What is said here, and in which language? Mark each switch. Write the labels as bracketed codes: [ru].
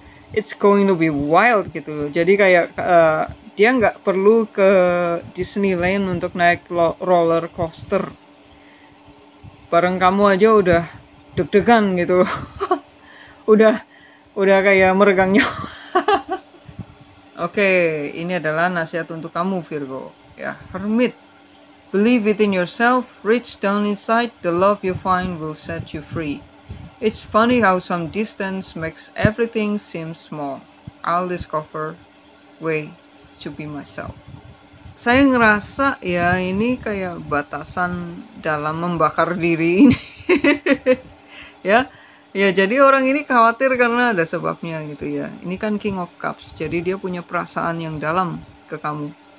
[en] It's going to be wild [id] gitu loh. Jadi kayak dia nggak perlu ke Disneyland untuk naik roller coaster. Bareng kamu aja udah deg-degan gitu loh. udah kayak meregang nyawa. Oke, ini adalah nasihat untuk kamu Virgo. Ya, Hermit. [en] Believe within yourself, reach down inside, the love you find will set you free. It's funny how some distance makes everything seem small. I'll discover way to be myself. [id] Saya ngerasa ya ini kayak batasan dalam membakar diri ini. Ya, jadi orang ini khawatir karena ada sebabnya gitu ya. Ini kan King of Cups, jadi dia punya perasaan yang dalam ke kamu.